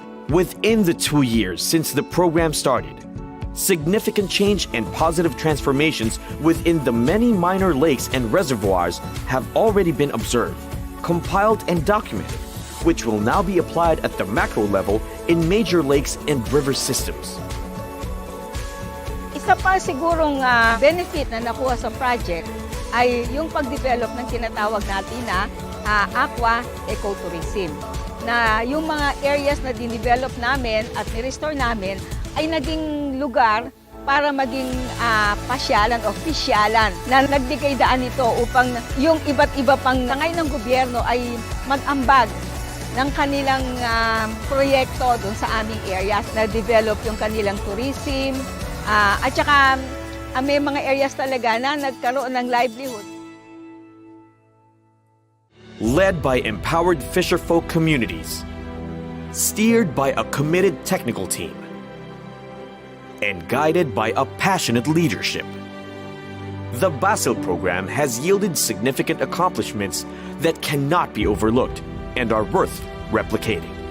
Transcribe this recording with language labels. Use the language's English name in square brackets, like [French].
[English] Within the 2 years since the program started, significant change and positive transformations within the many minor lakes and reservoirs have already been observed, compiled and documented, which will now be applied at the macro level in major lakes and river systems. [Filipino] Isa pa sigurong benefit na nakuha sa project ay yung pag-develop ng tinatawag natin na aqua ecotourism. Na yung mga areas na dinevelop namin at nirestore namin ay naging lugar para maging pasyalan o pisyalan na nagbigay daan ito upang yung iba't iba pang tangay ng gobyerno ay mag-ambag ng kanilang proyekto doon sa aming areas na develop yung kanilang tourism at saka may mga areas talaga na nagkaroon ng livelihood. [English] Led by empowered fisherfolk communities, steered by a committed technical team, and guided by a passionate leadership. The Basil program has yielded significant accomplishments that cannot be overlooked and are worth replicating.